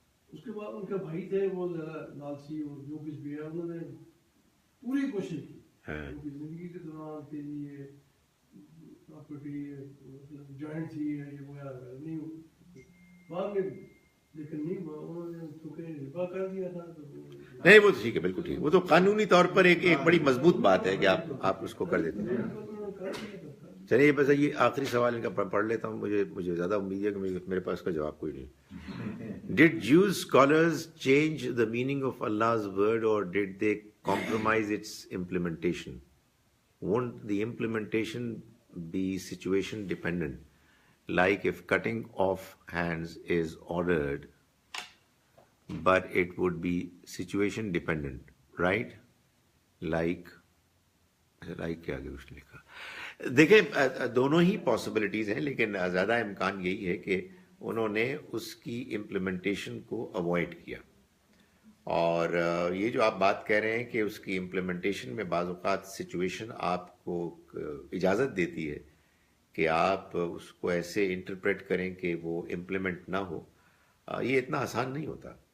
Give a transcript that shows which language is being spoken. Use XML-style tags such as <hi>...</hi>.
<ur>اس کے بعد ان کے بھائی تھے وہ لالچی اور جو کچھ بھی ہے انہوں نے پوری کوشش کی ان کی زندگی کے دوران کہ یہ پراپرٹی جوائنٹ تھی یہ وغیرہ نہیں بعد میں لیکن نہیں انہوں نے چونکہ ربا کر دیا تھا تو نہیں وہ تو ٹھیک ہے، بالکل ٹھیک ہے، وہ تو قانونی طور پر ایک بڑی مضبوط بات ہے کہ آپ اس کو کر دیتے ہیں. چلیے بس یہ آخری سوال ان کا پڑھ لیتا ہوں. مجھے زیادہ امید ہے کہ میرے پاس کا جواب کوئی نہیں.</ur> <en>Did Jews scholars change the meaning of Allah's word or did they compromise its implementation? Won't the implementation be situation dependent? Like if cutting off hands is ordered, but it would be situation dependent, right?</en> <ur>Like کیا آگے اس نے لکھا. دیکھیں دونوں ہی possibilities ہیں، لیکن زیادہ امکان یہی ہے کہ انہوں نے اس کی امپلیمنٹیشن کو اوائڈ کیا. اور یہ جو آپ بات کہہ رہے ہیں کہ اس کی امپلیمنٹیشن میں بعض اوقات سچویشن آپ کو اجازت دیتی ہے کہ آپ اس کو ایسے انٹرپریٹ کریں کہ وہ امپلیمنٹ نہ ہو، یہ اتنا آسان نہیں ہوتا.</ur>